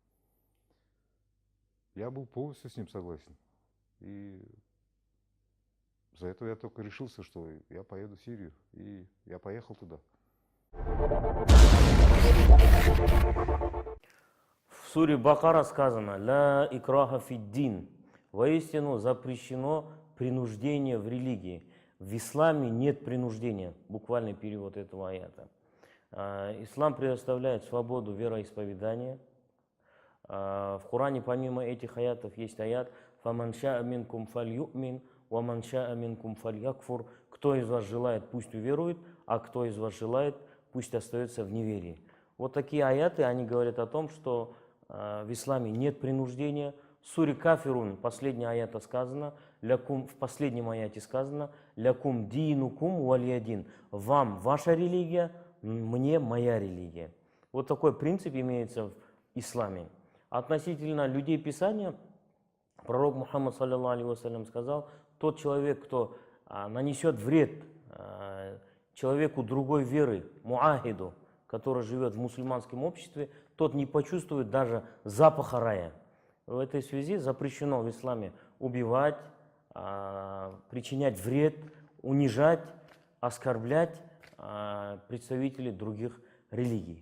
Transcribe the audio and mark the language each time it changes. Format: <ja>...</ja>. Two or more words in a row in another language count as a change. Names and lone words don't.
<ru>Я был полностью с ним согласен. И за это я только решился, что я поеду в Сирию. И я поехал туда. В суре Бакара сказано:</ru> <ar>«لا إكراه في الدين».</ar> <ru>Воистину запрещено принуждение в религии. В исламе нет принуждения. Буквальный перевод этого аята. Ислам предоставляет свободу вероисповедания. В Коране помимо этих аятов есть аят:</ru> <ar>«فمن شاء منكم فليؤمن ومن شاء منكم فليكفر».</ar> <ru>Кто из вас желает, пусть уверует, а кто из вас желает, пусть остается в неверии. Вот такие аяты, они говорят о том, что в исламе нет принуждения. В суре Кафирун, последняя аята сказано, в последнем аяте сказано:</ru> <ar>«لكم دينكم ولي دين».</ar> <ru>Вам ваша религия, мне моя религия. Вот такой принцип имеется в исламе. Относительно людей Писания, пророк Мухаммад,</ru> <ar>صلى الله عليه وسلم,</ar> <ru>сказал: тот человек, кто нанесет вред человеку другой веры, муахиду, который живет в мусульманском обществе, тот не почувствует даже запаха рая. В этой связи запрещено в исламе убивать, причинять вред, унижать, оскорблять представителей других религий.</ru>